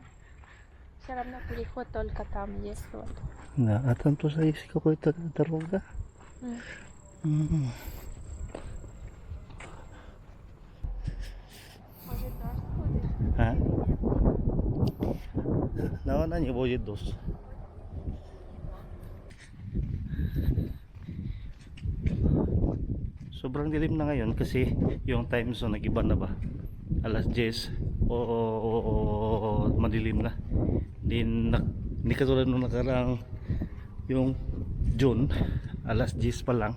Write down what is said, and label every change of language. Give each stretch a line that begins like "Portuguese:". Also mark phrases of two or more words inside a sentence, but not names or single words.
Russian: Все равно переход только там есть. Вот. Да, а там тоже есть какая-то дорога. Может, дождь будет? А? Наверное, не будет дождь.
Filipino: Sobrang dilim na ngayon kasi yung
English: time zone
Filipino: nag-iba na ba. Alas 10 o madilim na. Hindi katulad nung nakarang yung June, alas 10 pa lang.